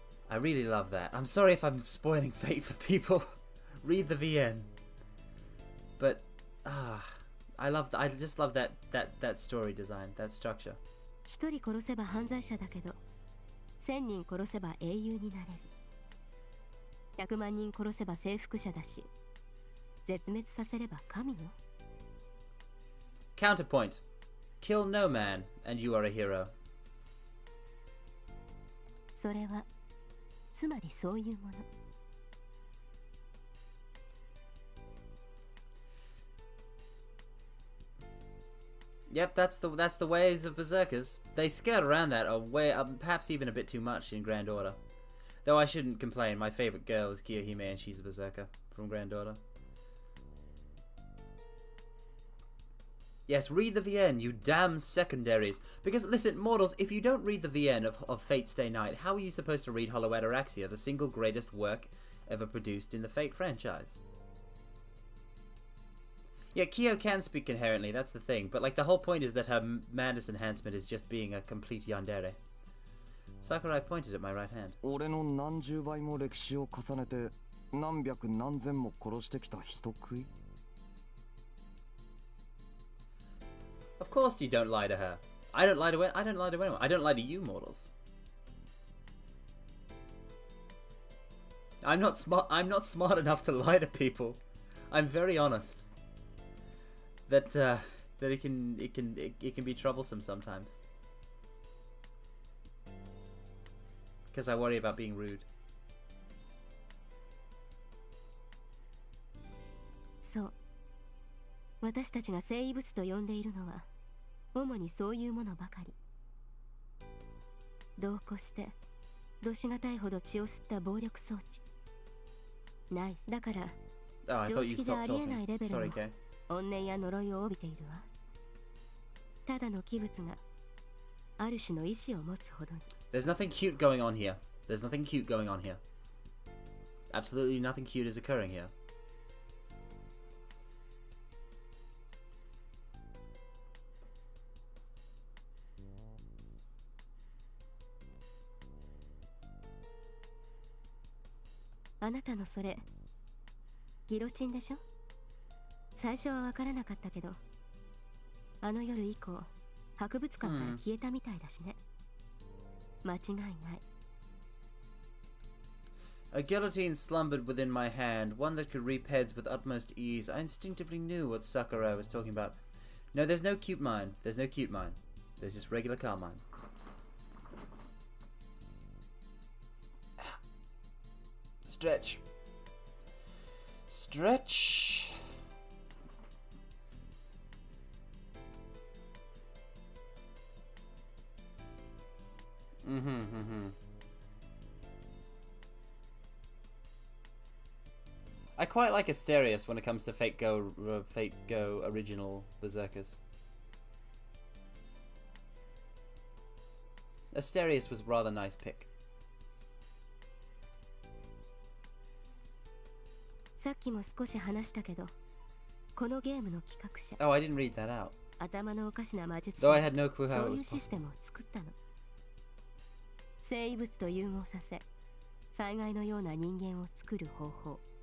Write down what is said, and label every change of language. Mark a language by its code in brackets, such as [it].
[en] I really love that. I'm sorry if I'm spoiling Fate for people. Read the VN. But I just love that story design, that structure. [ja] 一人殺せば犯罪者だけど、1000人殺せば英雄になれる。 100万人殺せば征服者だし、絶滅させれば神よ。 [en] Counterpoint. Kill no man, and you are a hero. [ja] それはつまりそういうもの。 [en] Yep, that's the ways of Berserkers. They skirt around that perhaps even a bit too much in Grand Order. Though I shouldn't complain, my favorite girl is Kiyohime and she's a Berserker from Grand Order. Yes, read the VN, you damn secondaries. Because, listen, mortals, if you don't read the VN of Fate Stay Night, how are you supposed to read Hollow Ataraxia, the single greatest work ever produced in the Fate franchise? Yeah, Kyo can speak inherently, that's the thing. But, like, the whole point is that her madness enhancement is just being a complete yandere. Sakurai pointed at my right hand. 俺の何十倍も歴史を重ねて何百何千も殺してきた人食い Of course you don't lie to her. I don't lie to anyone. I don't lie to you mortals. I'm not smart enough to lie to people. I'm very honest. That it can be troublesome sometimes. Because I worry about being rude. [ja] そう。私たちが生物と呼んでいるのは主にそういうものばかり。同行してどしがたいほど血を吸った暴力装置。ナイス。だから常識でありえないレベルの怨念や呪いを帯びているわ。ただの器物がある種の意志を持つほどに。 [en] There's nothing cute going on here. There's nothing cute going on here. Absolutely nothing cute is occurring here. [ja] 「あなたのそれギロチンでしょ? 最初は分からなかったけど、あの夜以降博物館から消えたみたいだしね。間違いない。 [en] A guillotine slumbered within my hand, one that could reap heads with utmost ease. I instinctively knew what Sakurai was talking about. No, there's no cute mine. There's no cute mine. There's just regular Carmine. Stretch. Stretch. I quite like Asterius when it comes to Fate Go original Berserkers. Asterius was a rather nice pick. [ja] さっきも少し話したけど、このゲームの企画者。 [en] Oh, I didn't read that out. [ja] 頭のおかしな魔術師。 [en] Though I had no clue how [ja] そういう [en] was [ja] システムを作ったの。生物と融合させ、災害のような人間を作る方法。